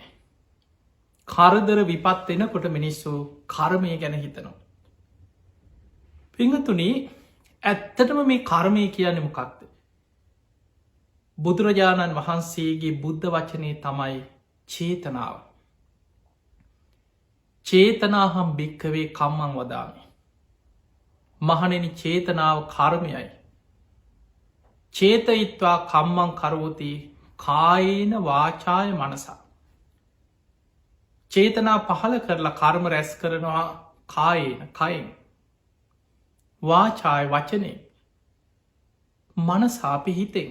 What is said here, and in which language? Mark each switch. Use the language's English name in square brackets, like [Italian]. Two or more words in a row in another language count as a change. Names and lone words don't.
[Sinhala] කරදර විපත් එනකොට මිනිස්සු කර්මය ගැන හිතනවා. පිංහතුනි, ඇත්තටම මේ කර්මය කියන්නේ මොකක්ද? බුදුරජාණන් වහන්සේගේ බුද්ධ වචනය තමයි චේතනාව. [Pali] චේතනාහම් භික්කවේ කම්මං වදාමි. [Sinhala] මහණෙනි, චේතනාව කර්මයයි. [Pali] චේතයිත්වා කම්මං කරෝති කායේන වාචාය මනසා. [Sinhala] චේතනා පහල කරලා කර්ම රැස් කරනවා කායේන කයෙන්, වාචාය වචනේ, මනසාපි හිතෙන්.